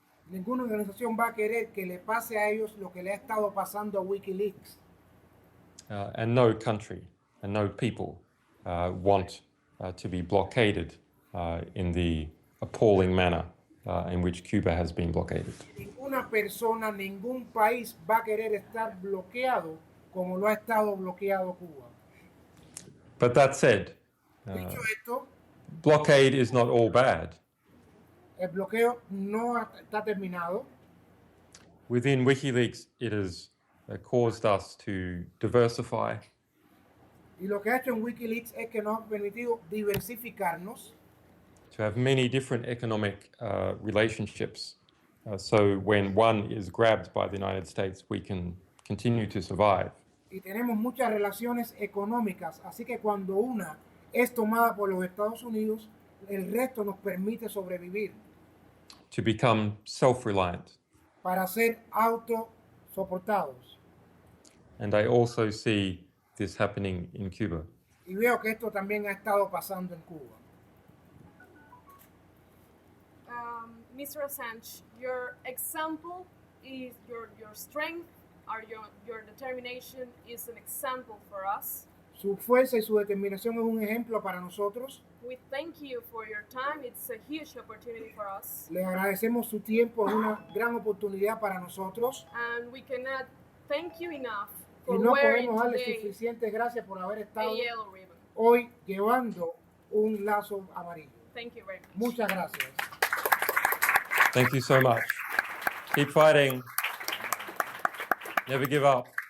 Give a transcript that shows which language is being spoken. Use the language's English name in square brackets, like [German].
[Spanish] Ninguna organización va a querer que le pase a ellos lo que le ha estado pasando a WikiLeaks. [English] And no country and no people want to be blockaded in the appalling manner in which Cuba has been blockaded. [Spanish] Ninguna persona, ningún país va a querer estar bloqueado como lo ha estado bloqueado Cuba. [English] But that said, [Spanish] Dicho esto, [English] blockade is not all bad. [Spanish] el bloqueo no está terminado. [English] Within WikiLeaks, it has caused us to diversify. [Spanish] Y lo que ha hecho en WikiLeaks es que nos ha permitido diversificarnos. [English] To have many different economic relationships. So when one is grabbed by the United States, we can continue to survive. [Spanish] Y tenemos muchas relaciones económicas, así que cuando una es tomada por los Estados Unidos, el resto nos permite sobrevivir. [English] To become self-reliant. [Spanish] Para ser autosoportados. [English] And I also see this happening in Cuba. [Spanish] Y veo que esto también ha estado pasando en Cuba. [English] Mr. Assange, your example is your strength, or your determination is an example for us. [Spanish] Su fuerza y su determinación es un ejemplo para nosotros. [English] We thank you for your time. It's a huge opportunity for us. [Spanish] Le agradecemos su tiempo, es una gran oportunidad para nosotros. [English] And we cannot thank you enough for [Spanish] Y no [English] wearing [Spanish] podemos darle [English] today [Spanish] suficientes gracias por haber [English] a [Spanish] estado [English] yellow ribbon. [Spanish] hoy llevando un lazo amarillo. [English] Thank you very much. [Spanish] Muchas gracias. [English] Thank you so much. Keep fighting. Never give up.